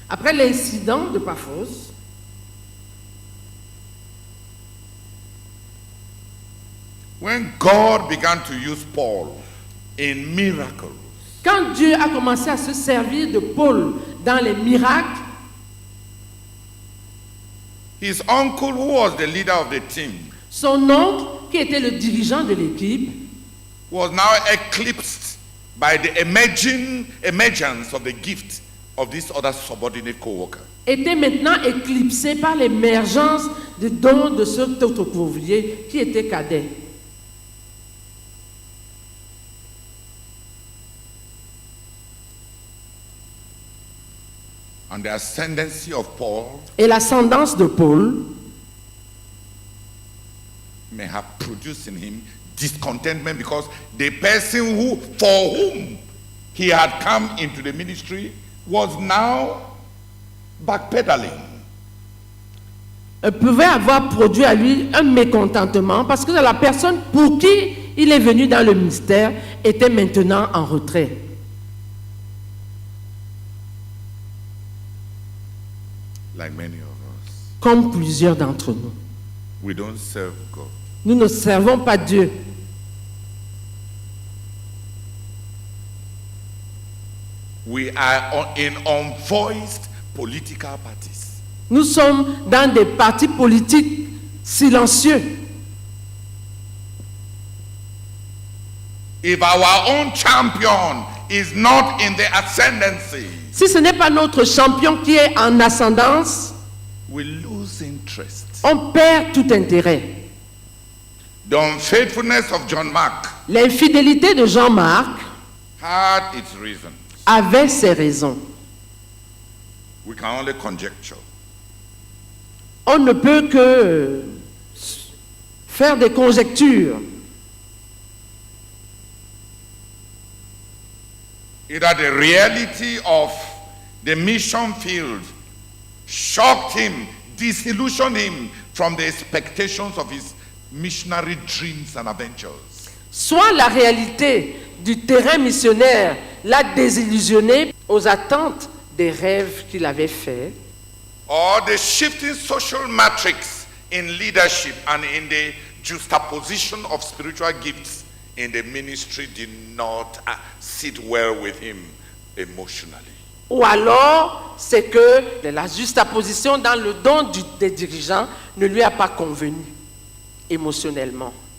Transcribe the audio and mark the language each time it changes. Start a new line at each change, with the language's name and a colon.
French: après l'incident de Paphos,
English: when God began to use Paul in miracles,
French: quand Dieu a commencé à se servir de Paul dans les miracles,
English: his uncle, who was the leader of the team,
French: son oncle, qui était le dirigeant de l'équipe,
English: was now eclipsed by the emergence of the gift of this other subordinate co-worker.
French: était maintenant éclipsé par l'émergence des dons de cet autre ouvrier qui était cadet.
English: And the ascendancy of Paul
French: Et l'ascendance de Paul
English: may have produced in him discontentment because the person for whom he had come into the ministry was now backpedaling.
French: pouvait avoir produit à lui un mécontentement parce que la personne pour qui il est venu dans le mystère était maintenant en retrait.
English: Like many of us,
French: Comme plusieurs d'entre nous.
English: we don't serve God.
French: Nous ne servons pas Dieu.
English: We are in unvoiced political parties.
French: Nous sommes dans des partis politiques silencieux.
English: If our own champion is not in the ascendancy,
French: Si ce n'est pas notre champion qui est en ascendance,
English: we lose interest.
French: on perd tout intérêt.
English: The unfaithfulness of John Mark
French: L'infidélité de Jean-Marc
English: had its reason.
French: avait ses raisons.
English: We can only conjecture.
French: On ne peut que faire des conjectures.
English: Either the reality of the mission field shocked him, disillusioned him from the expectations of his missionary dreams and adventures.
French: Soit la réalité du terrain missionnaire l'a désillusionné aux attentes des rêves qu'il avait faits,
English: Or the shifting social matrix in leadership and in the juxtaposition of spiritual gifts in the ministry did not sit well with him emotionally.
French: Ou alors, c'est que la juxtaposition dans le don des dirigeants ne lui a pas convenu émotionnellement.